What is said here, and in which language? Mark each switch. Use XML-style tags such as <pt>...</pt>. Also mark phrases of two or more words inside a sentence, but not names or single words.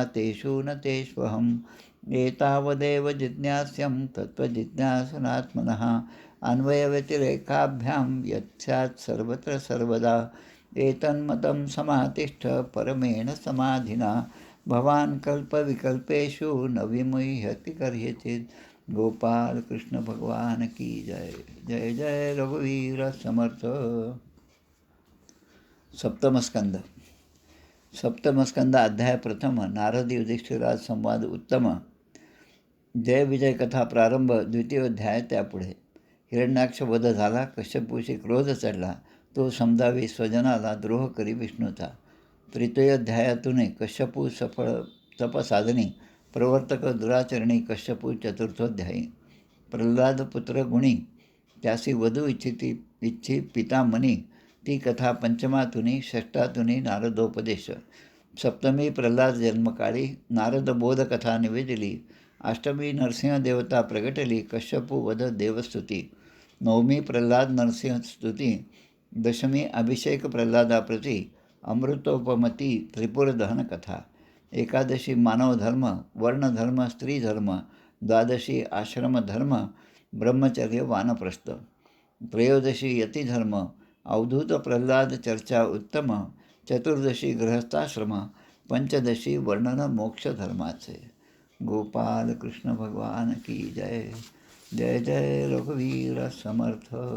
<sa>तेषु न तेष्वहम् एतावदेव जिज्ञास्यं तत्त्वजिज्ञासनात्मनः अन्वयव्यतिरेकाभ्यां यत् सर्वत्र सर्वदा एतन्मतं समातिष्ठ परमेण समाधिना भवान् कल्पविकल्पेषु न विमुह्यति कस्यचित्</sa> <hi>गोपाल कृष्ण भगवान की जय जय जय रघुवीर समर्थ</hi> <mr>सप्तमस्कंद सप्तमस्कंद अध्याय प्रथम नारद युधिष्ठिराज संवाद उत्तम जय विजय कथा प्रारंभ द्वितीय अध्याय त्यापुढे हिरण्याक्ष वध झाला कश्यपूशी क्रोध चढला तो समजावी स्वजनाला द्रोह करी विष्णूचा तृतीय अध्यायातून कश्यपू सफळ तपसाधनी प्रवर्तक दुराचरणी कश्यपू चतुर्थोध्यायी प्रल्हाद पुत्र गुणी त्यासी वधू इच्छी पिता मनी ती कथा पंचमातुनी षष्ठातुनी नारदोपदेश सप्तमी प्रल्हाद जन्मकाळी नारद बोधकथा निवेदिली अष्टमी नरसिंह देवता प्रगटली कश्यपू वध देवस्तुती नवमी प्रल्हाद नरसिंह स्तुती दशमी अभिषेक प्रल्हादाप्रती अमृतोपमती त्रिपुरदहन कथा एकादशी मानवधर्म वर्णधर्म स्त्रीधर्म द्वादशी आश्रमधर्म ब्रह्मचर्य वानप्रस्थ त्रयोदशी यतिधर्म अवधूत प्रल्हाद चर्चा उत्तम चतुर्दशी गृहस्थाश्रम पंचदशी वर्णन मोक्षधर्माचे</mr> <hi>गोपाल कृष्ण भगवान की जय जय जय रघुवीर समर्थ</hi>